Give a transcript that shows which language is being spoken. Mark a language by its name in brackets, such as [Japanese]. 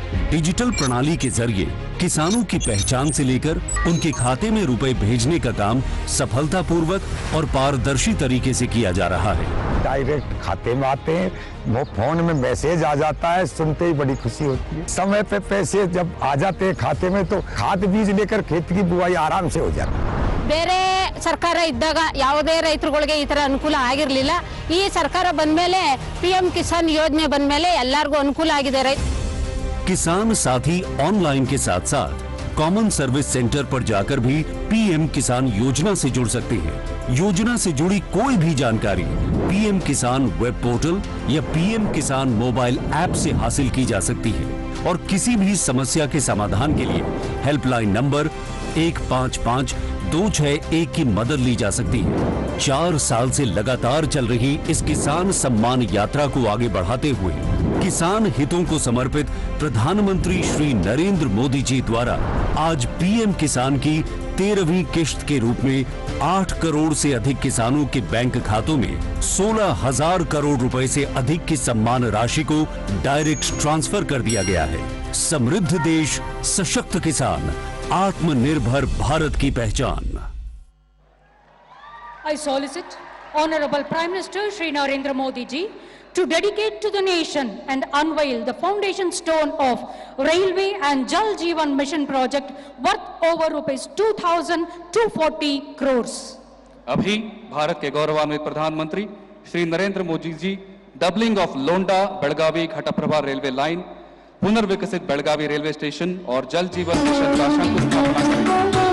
[Hindi] Digital प्रणाली के जरिए किसानों की पहचान से लेकर उनके खाते में रुपए भेजने का काम सफलतापूर्वक और पारदर्शी तरीके से किया जा रहा है। डायरेक्ट खाते में आते हैं, वो फोन में मैसेज आ जाता है, सुनते ही बड़ी खुशी होती है। समय पे पैसे जब आ जाते हैं खाते में तो खाद बीज लेकर खेत की बुआई आराम से हो जाती है। [Kannada] ಬೇರೆ ಸರ್ಕಾರ ಇದ್ದಾಗ ಯಾವುದೇ ರೈತರುಗಳಿಗೆ ಈ ತರ ಅನುಕೂಲ ಆಗಿರಲಿಲ್ಲ। ಈ ಸರ್ಕಾರ ಬಂದಮೇಲೆ ಪಿಎಂ ಕಿಸಾನ್ ಯೋಜನೆ ಬಂದಮೇಲೆ ಎಲ್ಲರಿಗೂ ಅನುಕೂಲ ಆಗಿದೆ। [Hindi] किसान साथी ऑनलाइन के साथ साथ कॉमन सर्विस सेंटर पर जाकर भी पीएम किसान योजना से जुड़ सकते हैं। योजना से जुड़ी कोई भी जानकारी पीएम किसान वेब पोर्टल या पीएम किसान मोबाइल ऐप से हासिल की जा सकती है और किसी भी समस्या के समाधान के लिए हेल्पलाइन नंबर 155261 की मदद ली जा सकती है। 4 साल से लगातार चल रही इस किसान सम्मान यात्रा को आगे बढ़ाते हुए किसान हितों को समर्पित प्रधानमंत्री श्री नरेंद्र मोदी जी द्वारा आज पीएम किसान की 13वीं किश्त के रूप में 8 करोड़ से अधिक किसानों के बैंक खातों में 16,000 करोड़ रुपए से अधिक की सम्मान राशि को डायरेक्ट ट्रांसफर कर दिया गया है। समृद्ध देश, सशक्त किसान, आत्मनिर्भर भारत की पहचान। [English] I solicit Honorable Prime Minister Shri Narendra Modi ji to dedicate to the nation and unveil the foundation stone of Railway and Jal Jeevan Mission project worth over rupees 2,240 crores. [Hindi] अभी भारत के गौरवान्वित प्रधानमंत्री Shri Narendra Modi ji doubling of लोंडा Belagavi Ghataprabha railway line, पुनर्विकसित Belagavi railway station और जल जीवन mission का शंकुस्थापना करेंगे।